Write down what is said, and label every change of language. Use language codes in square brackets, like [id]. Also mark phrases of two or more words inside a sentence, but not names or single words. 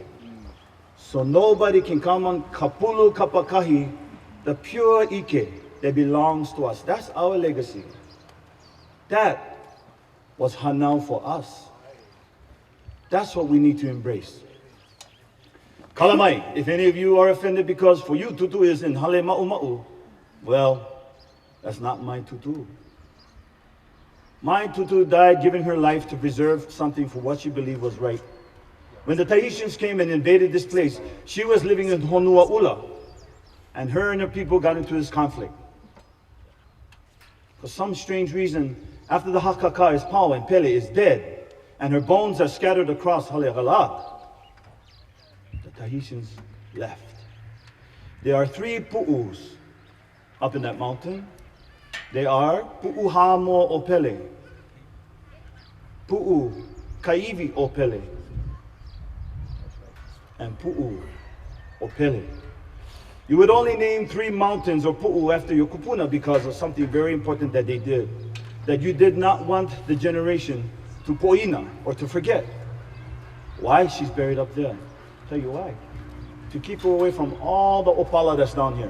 [en] So nobody can come on [haw] kapulu kapakahi, [en] the pure ike that belongs to us. That's our legacy. That was hanau for us. That's what we need to embrace. Kalamai, if any of you are offended because for you tutu is in [haw] hale ma'u ma'u, [en] well, that's not my tutu. My tutu died giving her life to preserve something for what she believed was right. When the Tahitians came and invaded this place, she was living in Honuaula, and her and her people got into this conflict. For some strange reason, after the Hakaka is Pau and Pele is dead, and her bones are scattered across Halegalad, the Tahitians left. There are 3 pu'us up in that mountain. They are Pu'u Hamo o Pele, Pu'u Kaivi o Pele, and Pu'u o Pele. You would only name 3 mountains or Pu'u after your kupuna because of something very important that they did. That you did not want the generation to poina or to forget. Why she's buried up there? I'll tell you why. To keep her away from all the opala that's down here.